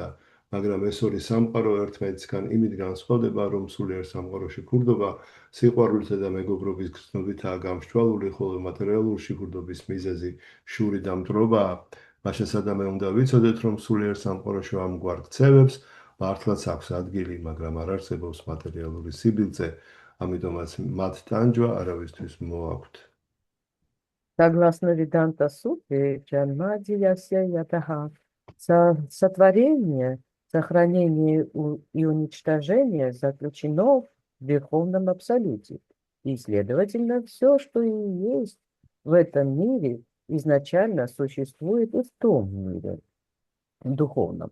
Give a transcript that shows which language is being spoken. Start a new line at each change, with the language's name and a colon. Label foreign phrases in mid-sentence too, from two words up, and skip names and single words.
Georgian: მაგრამ ეს ორი სამყარო ერთმანეთისგან იმით განსხვავდება, რომ სულიერ სამყაროში ქურდობა სიყვარულითა და მეგობრობის გრძნობითაა გამსჭვალული, ხოლო მატერიალურში ქურდობის მიზეზი შური და მტრობაა. მაშინ სადამე უნდა ვიცოდეთ, რომ სულიერ სამყაროში ამგვარ ქცევებს მართლაც აქვს ადგილი, მაგრამ არ არსებობს მატერიალური სიბილძე, ამიტომაც მათ ტანჯვა არავისთვის მოაქვთ.
Russian: Согласно Веданта Сутре, Джанмадьясья Ятаха, сотворение, сохранение и уничтожение заключено в Верховном Абсолюте. И, следовательно, все, что и есть в этом мире, изначально существует и в том мире духовном.